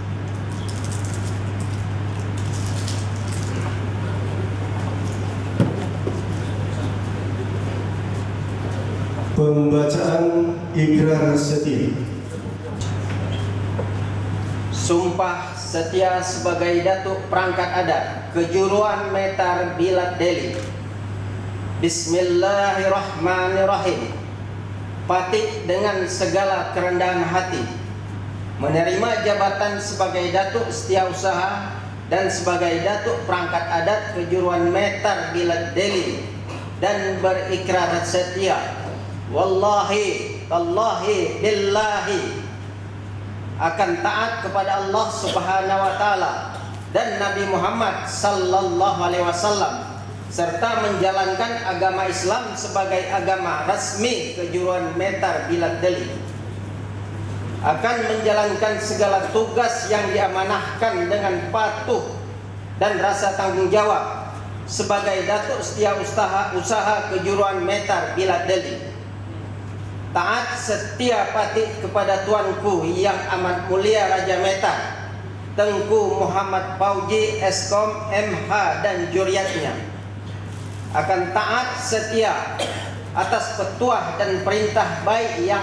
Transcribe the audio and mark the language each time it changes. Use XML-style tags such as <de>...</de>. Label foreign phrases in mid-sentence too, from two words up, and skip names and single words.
<id>Pembacaan ikrar setia. Sumpah setia sebagai Datuk Perangkat Adat Kejuruan Metar Bilad Delhi.</id> <ar>بسم الله الرحمن الرحيم.</ar> <id>Patik dengan segala kerendahan hati menerima jabatan sebagai Datuk Setiausaha dan sebagai Datuk Perangkat Adat Kejuruan Metar Bilad Delhi, dan berikrar setia</id> <ar>والله تالله بالله</ar> <id>akan taat kepada Allah</id> <ar>سبحانه وتعالى</ar> <id>dan Nabi Muhammad</id> <ar>صلى الله عليه وسلم,</ar> <id>serta menjalankan agama Islam sebagai agama resmi Kejuruan Metar Bilad Delhi. Akan menjalankan segala tugas yang diamanahkan dengan patuh dan rasa tanggung jawab sebagai Datuk Setiausaha Kejuruan Metar Bilad Delhi. Taat setia pati kepada tuanku yang amat mulia Raja Metar Tengku Muhammad Fauji Eskom MH dan juriatnya akan taat setia atas petuah dan perintah baik yang</id>